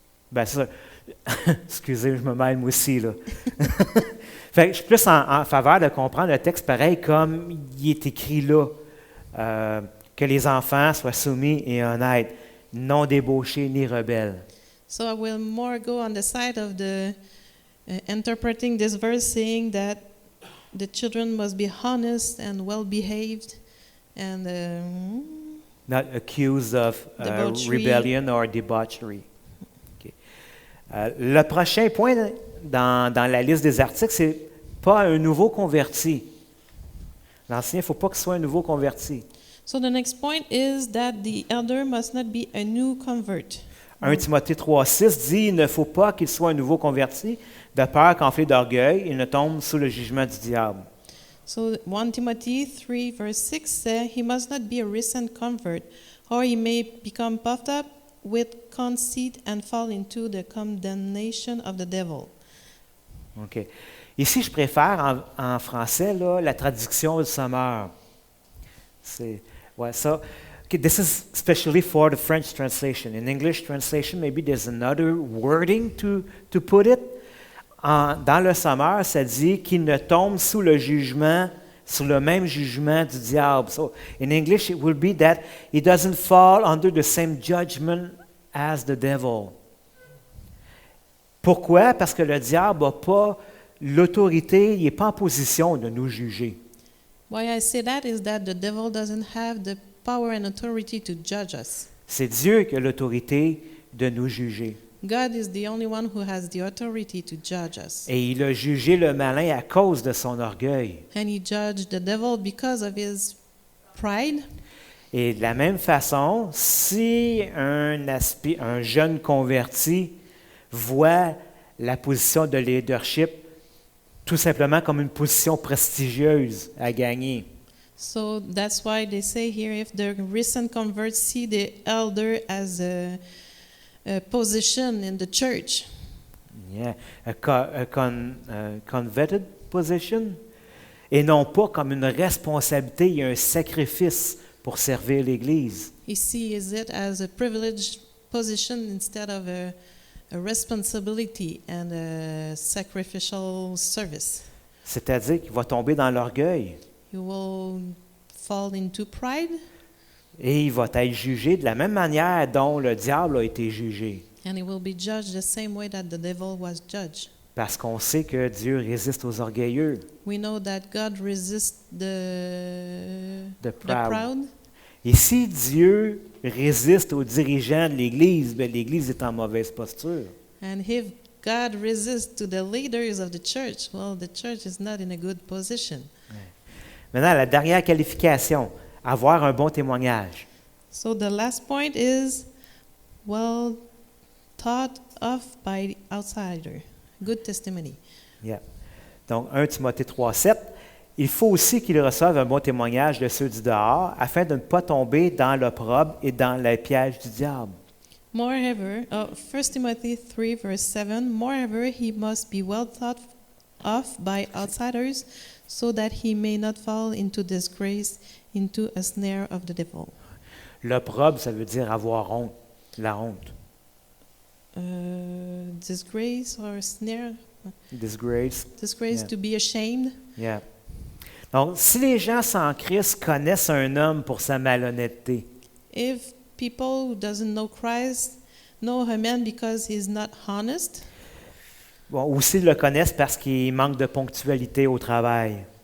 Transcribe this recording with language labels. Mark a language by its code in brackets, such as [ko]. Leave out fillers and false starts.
[fr] ben ça, excusez, je me mêle moi aussi, là. Fait que je suis plus en faveur de comprendre le texte pareil comme il est écrit là. Que les enfants soient soumis et honnêtes, non débauchés ni rebelles. [en] So I will more go on the side of the interpreting this verse saying that the children must be honest and well behaved and Not accused of Debauchery. rebellion or debauchery. OK. [fr] Le prochain point dans la liste des articles, c'est pas un nouveau converti. L'ancien, il ne faut pas qu'il soit un nouveau converti. [en] so the next point is that the elder must not be a new convert. [fr] 1 Timothée 3,6 dit « Il ne faut pas qu'il soit un nouveau converti, de peur qu'enflé d'orgueil, il ne tombe sous le jugement du diable. » [en] So 1 Timothy 3 verse 6 says, he must not be a recent convert, or he may become puffed up with conceit and fall into the condemnation of the devil. OK. [fr] Ici, je préfère en français là, la traduction du Sommeur. C'est ouais, ça. [en] Okay, this is especially for the French translation. In English translation, maybe there's another wording to put it. [fr] Dans le Sommeur, ça dit qu'il ne tombe sous le jugement, sous le même jugement du diable. [en] So in English, it will be that he doesn't fall under the same judgment as the devil. [fr] Pourquoi? Parce que le diable n'a pas l'autorité, il n'est pas en position de nous juger. [en] Why I say that is that the devil doesn't have the power and authority to judge us. [fr] C'est Dieu qui a l'autorité de nous juger. [en] God is the only one who has the authority to judge us. [fr] Et il a jugé le malin à cause de son orgueil. [en] And he judged the devil because of his pride. [fr] Et de la même façon, si un jeune converti voit la position de leadership tout simplement comme une position prestigieuse à gagner. [en] So that's why they say here if the recent converts see the elder as a position in the church. Yeah. Coveted position, [fr] et non pas comme une responsabilité et un sacrifice pour servir l'Église. [en] He sees it as a privileged position instead of a responsibility and a sacrificial service. [fr] C'est-à-dire qu'il va tomber dans l'orgueil [en] You will fall into pride, [fr] et il va être jugé de la même manière dont le diable a été jugé. [en] and he will be judged the same way that the devil was judged. [fr] Parce qu'on sait que Dieu résiste aux orgueilleux, [en] We know that God resists the the proud. proud. [fr] Et si Dieu résiste aux dirigeants de l'Église, bien, l'Église est en mauvaise posture. [en] And if God resists to the leaders of the church, well, the church is not in a good position. [fr] Maintenant, la dernière qualification, avoir un bon témoignage. [en] So the last point is well thought of by the outsider. Good testimony. Yeah. [fr] Donc, 1 Timothée 3,7, il faut aussi qu'il reçoive un bon témoignage de ceux du dehors, afin de ne pas tomber dans l'opprobre et dans les pièges du diable. [en] Moreover, 1 Timothy 3 verse 7, moreover, he must be well thought of by outsiders, so that he may not fall into disgrace, into a snare of the devil. [fr] L'opprobre, ça veut dire avoir honte, la honte. [en] Disgrace or snare? Disgrace. Disgrace, Yeah. to be ashamed. Yeah. [fr] Donc, si les gens sans Christ connaissent un homme pour sa malhonnêteté, [en] If people who doesn't know Christ know a man because he's not honest, [fr] bon, ou s'ils le connaissent parce qu'il manque de ponctualité au travail,